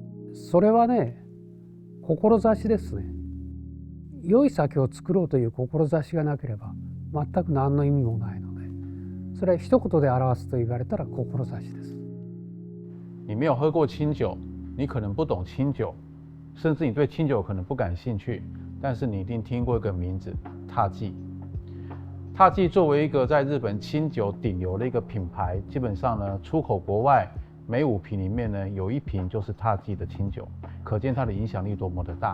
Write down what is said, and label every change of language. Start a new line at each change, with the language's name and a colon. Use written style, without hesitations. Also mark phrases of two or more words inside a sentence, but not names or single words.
Japanese: それはね、志ですね。良い酒を作ろうという志がなければ全く何の意味もないので、それは一言で表すと言われたら志です。
Chinese: 你没有喝过清酒，你可能不懂清酒，甚至你对清酒可能不感兴趣，但是你一定听过一个名字——塔记。塔记作为一个在日本清酒顶流的一个品牌，基本上呢出口国外，每5瓶里面呢有1瓶就是塔记的清酒，可见它的影响力多么的大。